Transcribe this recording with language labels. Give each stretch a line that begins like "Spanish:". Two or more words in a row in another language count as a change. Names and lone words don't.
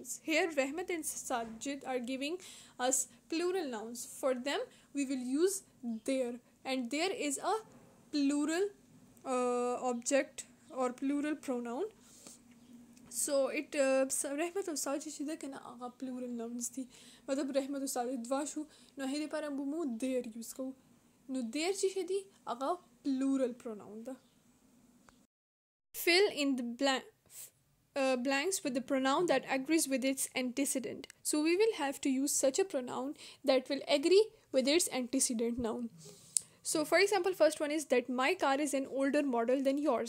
English: Here Rahmat and Sajid are giving us plural nouns. For them we will use their, and there is a plural object or plural pronoun. So it Rahmat or Sajid
Pashto: چې ده که نه هغه
English: plural nouns
Pashto: دي مطلب رحمت او ساجد دوا شو نو هغې دپاره مو their یوز کوو نو their چې ښه دي هغه
English: plural pronoun
Pashto: ده.
English: Fill in the blanks with the pronoun that agrees with its antecedent. So we will have to use such a pronoun that will agree with its antecedent noun. So for example, first one is that my car is an older model than yours.